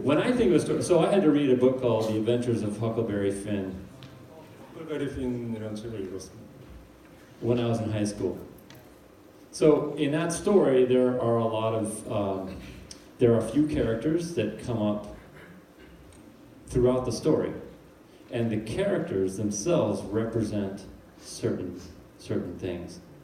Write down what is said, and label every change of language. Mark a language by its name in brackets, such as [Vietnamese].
[English] When I think of a story, so I had to read a book called The Adventures of Huckleberry Finn [Korean] 헐베리 핀이라는 책을 읽었습니다. [English] when I was in high school. So in that story, there are a lot of there are a few characters that come up throughout the story, and the characters themselves represent certain things.